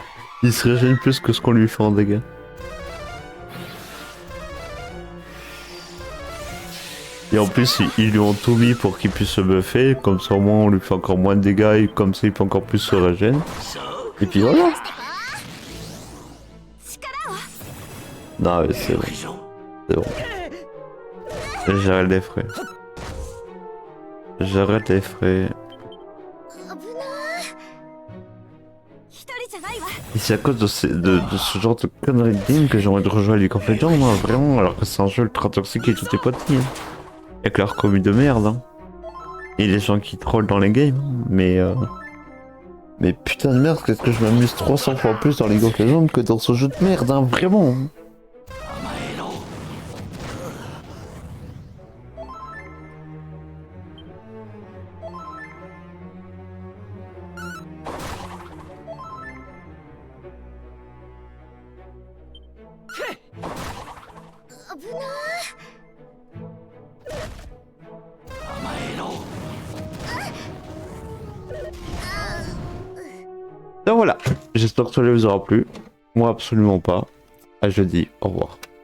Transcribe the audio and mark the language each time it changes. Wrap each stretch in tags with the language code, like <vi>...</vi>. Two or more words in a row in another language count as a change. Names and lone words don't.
<fr>Il se régène plus que ce qu'on lui fait en dégâts. Et en plus, ils lui ont tout mis pour qu'il puisse se buffer, comme ça au moins on lui fait encore moins de dégâts et comme ça il peut encore plus se régénérer.</fr> <ja>そう</ja> <fr>Et puis voilà.</fr> <ja>力を</ja> <fr>Non mais c'est bon,</fr> <ja>フィジョン</ja> <fr>c'est bon. J'arrête les frais. J'arrête les frais.</fr> <ja>危なー一人じゃないわ</ja> <fr>Et c'est à cause de ce genre de conneries de game que j'ai envie de rejoindre League of Legends, moi, vraiment, alors que c'est un jeu ultra toxique et tout est potis. Hein. Avec leur commu de merde. Hein. Et les gens qui trollent dans les games. Mais putain de merde, qu'est-ce que je m'amuse 300 fois plus dans League of Legends que dans ce jeu de merde, hein, vraiment.</fr> <ja>甘えろ危な甘えろ</ja> <fr>Donc voilà, j'espère que ça vous aura plu. Moi absolument pas. À jeudi, au revoir.</fr>